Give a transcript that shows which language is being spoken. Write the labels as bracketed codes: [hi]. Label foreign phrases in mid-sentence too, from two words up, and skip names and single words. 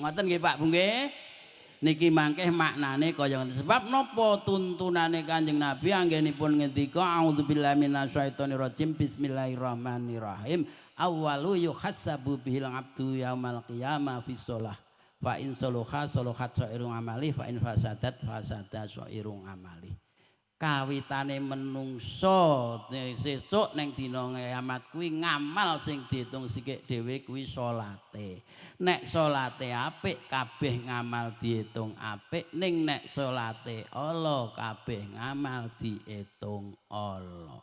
[jv] Ngoten nggih Pak Bu nggih? Niki mangkeh maknane kaya ngoten. Sebab napa tuntunane Kanjeng Nabi anggenipun ngendika [ar] أعوذ بالله من الشيطان الرجيم بسم الله الرحمن الرحيم. أول يحاسب به العبد يوم القيامة في صلاة. فإن صلح صلحت سائر عمله فإن فسدت فسد سائر عمله. [jv] kawitane menungso sesuk ning dina kiamat kuwi ngamal sing diitung sikik dhewe kuwi salate. Nek salate apik kabeh ngamal diitung apik, ning nek salate ala kabeh ngamal diitung ala.